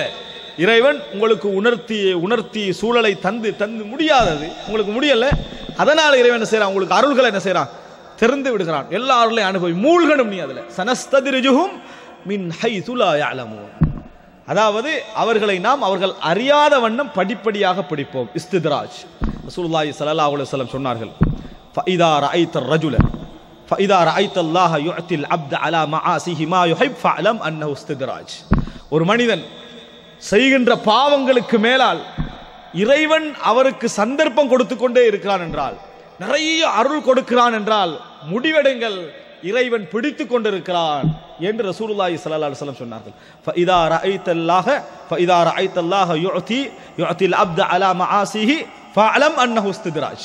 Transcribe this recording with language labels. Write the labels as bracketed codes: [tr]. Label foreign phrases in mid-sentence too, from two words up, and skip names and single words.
[ta] இறைவன் உங்களுக்கு உணர்த்தி சூழலை தந்து தந்து முடியாதது உங்களுக்கு முடியல, அதனால இறைவன் என்ன செய்யறான், உங்களுக்கு அருள்களை என்ன செய்யறான், திறந்து விடுகிறான். எல்லா அருளையும் அனுபவி மூழ்கணும் நீ அதுல. [ar] سنستدرجهم من حيث لا يعلمون. [ta] அதாவது அவர்களை நாம் அவர்கள் அறியாத வண்ணம் படிப்படியாக படிப்போம். [ar] استدراج. رسول الله صلى الله عليه وسلم சொன்னார்கள், فإذا رأيت الرجل فإذا رأيت الله يعطي العبد على معاصيه ما يحب فاعلم أنه استدراج. [ta] ஒரு மனிதன் செய்கின்ற பாவங்களுக்கு மேலால் இறைவன் அவருக்கு சந்தர்ப்பம் கொடுத்து கொண்டே இருக்கிறான் என்றால், நிறைய அருள் கொடுக்கிறான் என்றால் முடிவெடுங்கள், இறைவன் பிடித்து கொண்டிருக்கிறான் என்று [ar] رسول الله صلى الله عليه وسلم [ta] சொன்னார்கள். [ar] فإذا رأيت الله يعطي العبد على معاصيه فاعلم أنه استدراج.